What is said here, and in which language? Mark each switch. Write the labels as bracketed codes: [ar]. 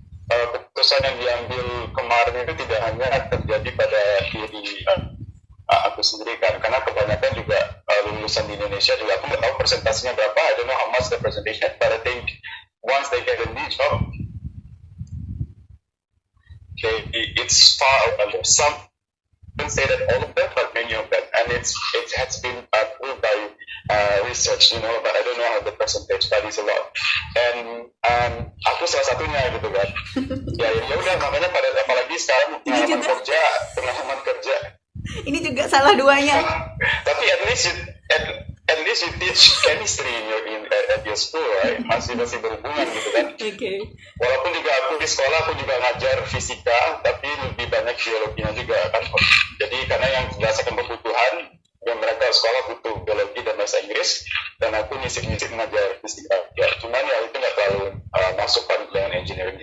[id] keputusan yang diambil kemarin itu tidak hanya terjadi pada diri aku sendiri kan, karena kebanyakan juga lulusan di Indonesia juga, aku nggak tahu persentasenya berapa, [en] I don't know how much the presentation, but I think once they get a new job, okay, it's far over. Some don't say that all of them, but many of them, and it has been proved by research, but I don't know how the percentage, but it's a lot. [id] And aku salah satunya gitu kan. ya udah, makanya apalagi sekarang pengalaman kerja. Ini juga salah duanya. Tapi [en] at least you teach chemistry at your school, right? [id] Masih berhubungan gitu kan. Okay. Walaupun juga aku di sekolah aku juga ngajar fisika, tapi lebih banyak biologinya juga kan. Jadi karena yang berdasarkan kebutuhan, yang mereka sekolah butuh biologi dan bahasa Inggris, dan aku nyisip ngajar fisika. Ya, cuman ya itu nggak terlalu masuk dengan engineering-nya.